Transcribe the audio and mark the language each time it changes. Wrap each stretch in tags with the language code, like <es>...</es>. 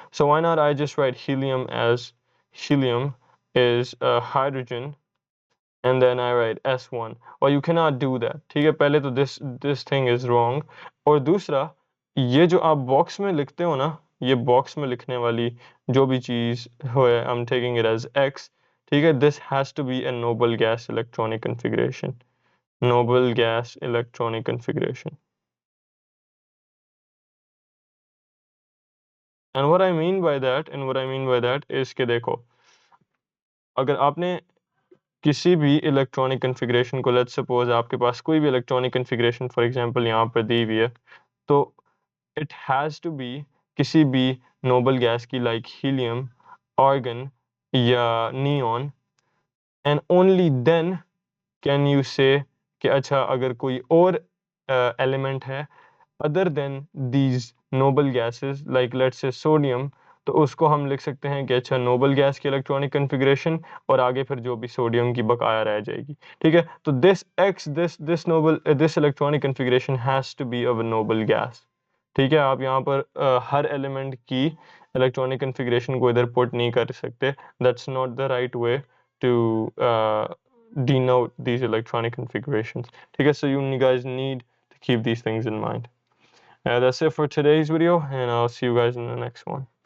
<en>so why not I just write helium as helium is hydrogen and then I write S1, or you cannot do that,</en> <hi>ठीक है। पहले तो</hi> <en>this thing is wrong,</en> <hi>और दूसरा ये जो आप बॉक्स में लिखते हो ना, ये बॉक्स में लिखने वाली जो भी चीज़ हो है,</hi> <en>I'm taking it as X,</en> <hi>ठीक है।</hi> <en>this has to be a noble gas electronic configuration, noble gas electronic configuration। and what I mean by that is</en> <hi>कि देखो, अगर आपने किसी भी इलेक्ट्रॉनिक कन्फिग्रेशन को, लेट्स सपोज आपके पास कोई भी इलेक्ट्रॉनिक कन्फिग्रेशन फॉर एग्जांपल यहाँ पर दी हुई है, तो</hi> <en>it has to be</en> <hi>किसी भी नोबल गैस की, लाइक हीलियम, आर्गन या neon, and only then can you से कि अच्छा अगर कोई और एलिमेंट है</hi> <en>other than these noble gases</en> <hi>like let's say sodium, तो उसको हम लिख सकते हैं कि अच्छा नोबल गैस की इलेक्ट्रॉनिक कन्फिग्रेशन और आगे फिर जो भी सोडियम की बकाया रह जाएगी। ठीक है, तो</hi> <en>This electronic configuration has to be a noble gas.</en> <hi>ठीक है, आप यहाँ पर हर एलिमेंट की इलेक्ट्रॉनिक कन्फिग्रेशन को इधर पुट नहीं कर सकते,</hi> <en>That's not the right way to denote these electronic configurations.</en> <hi>ठीक है,</hi> <en>so you guys need to keep these things in mind. That's it for today's video, and I'll see you guys in the next one.</en>